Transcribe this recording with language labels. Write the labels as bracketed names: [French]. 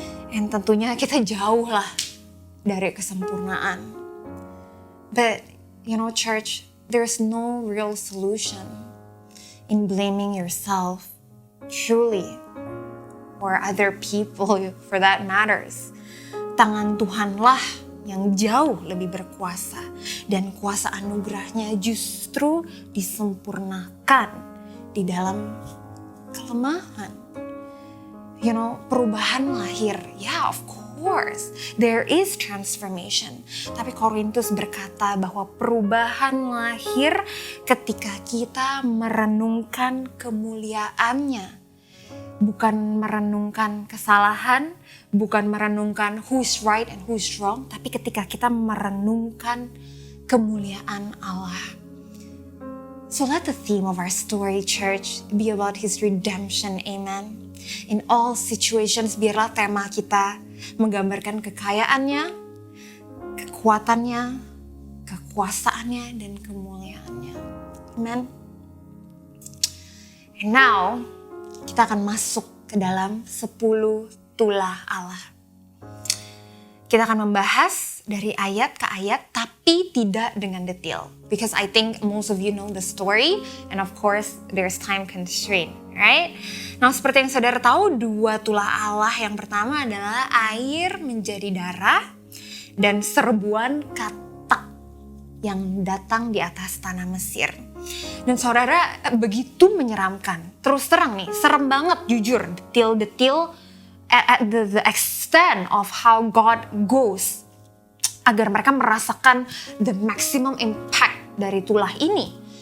[Indonesian] And tentunya kita jauh lah dari kesempurnaan. [English] But, you know church, there's no real solution in blaming yourself, truly, or other people for that matters. [Indonesian] Tangan Tuhanlah yang jauh lebih berkuasa, dan kuasa anugerahnya justru disempurnakan di dalam kelemahan. [English] You know, [Indonesian] perubahan lahir, [English] yeah, of course, there is transformation. [Indonesian] Tapi Korintus berkata bahwa perubahan lahir ketika kita merenungkan kemuliaannya. Bukan merenungkan kesalahan, bukan merenungkan [English] who's right and who's wrong, [Indonesian] tapi ketika kita merenungkan kemuliaan Allah. [English] So let the theme of our story, church, be about His redemption, amen. In all situations, [Indonesian] biarlah tema kita menggambarkan kekayaannya, kekuatannya, kekuasaannya, dan kemuliaannya. Amen. [English] And now, [Indonesian] kita akan masuk ke dalam 10 tulah Allah. Kita akan membahas dari ayat ke ayat, tapi tidak dengan detail. [English] Because I think most of you know the story, and of course there's time constraint, right? [Indonesian] Nah, seperti yang saudara tahu, dua tulah Allah yang pertama adalah air menjadi darah dan serbuan katak yang datang di atas tanah Mesir. Dan saudara, begitu menyeramkan. Terus terang nih, serem banget jujur, detail-detail [English] at the extent of how God goes [Indonesian] agar mereka merasakan [English] the maximum impact [Indonesian] dari tulah ini.